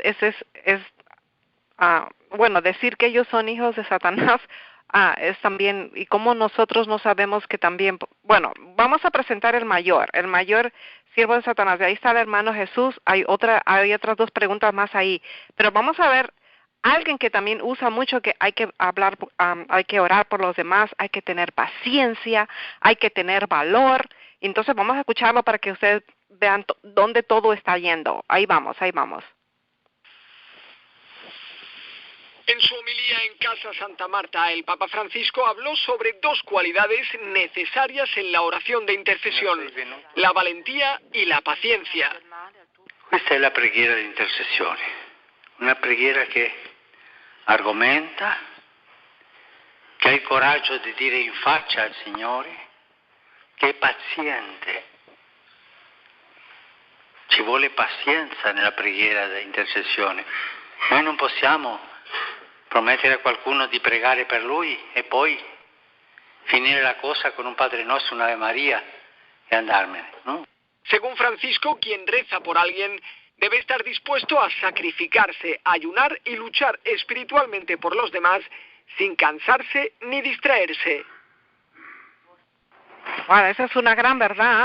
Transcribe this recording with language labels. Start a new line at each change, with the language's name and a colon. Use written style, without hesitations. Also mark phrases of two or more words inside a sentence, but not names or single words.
Spanish: Bueno, decir que ellos son hijos de Satanás, es también, y como nosotros no sabemos que también, bueno, vamos a presentar el mayor siervo de Satanás, de ahí está el hermano Jesús, hay otras dos preguntas más ahí, pero vamos a ver alguien que también usa mucho que hay que hablar, hay que orar por los demás, hay que tener paciencia, hay que tener valor, entonces vamos a escucharlo para que ustedes vean dónde todo está yendo, ahí vamos. En su homilía en Casa Santa Marta, el Papa Francisco habló sobre dos cualidades necesarias en la oración de intercesión, la valentía y la paciencia.
Italian: Questa è la preghiera di intercessione, una preghiera che argomenta, che ha il coraggio di dire in faccia al Signore, che è paziente. Ci vuole pazienza nella preghiera di intercessione. Noi non possiamo promettere a qualcuno di pregare per lui e poi finire la cosa con un Padre Nostro, una Ave María y andármene, ¿no?
Spanish: Según Francisco, quien reza por alguien debe estar dispuesto a sacrificarse, ayunar y luchar espiritualmente por los demás sin cansarse ni distraerse. Bueno, esa es una gran verdad.